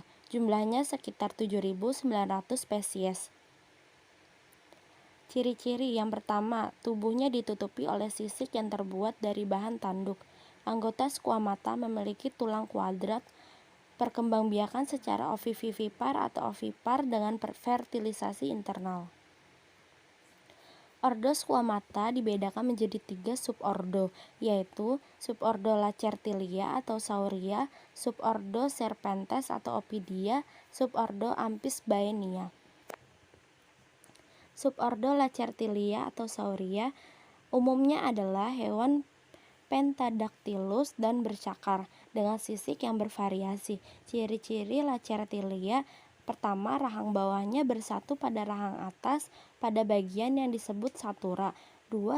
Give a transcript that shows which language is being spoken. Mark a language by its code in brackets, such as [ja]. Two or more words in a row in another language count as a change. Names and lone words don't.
[id] Jumlahnya sekitar 7.900 spesies. Ciri-ciri yang pertama, tubuhnya ditutupi oleh sisik yang terbuat dari bahan tanduk. Anggota squamata memiliki tulang kuadrat, perkembangbiakan secara ovivivipar atau ovipar dengan fertilisasi internal. Ordo squamata dibedakan menjadi 3 subordo, yaitu subordo Lacertilia atau Sauria, subordo Serpentes atau Opidia, subordo Amphisbaenia. Subordo Lacertilia atau Sauria umumnya adalah hewan Pentadactylus dan bercakar dengan sisik yang bervariasi. Ciri-ciri Lacertilia: pertama, rahang bawahnya bersatu pada rahang atas pada bagian yang disebut satura. 2.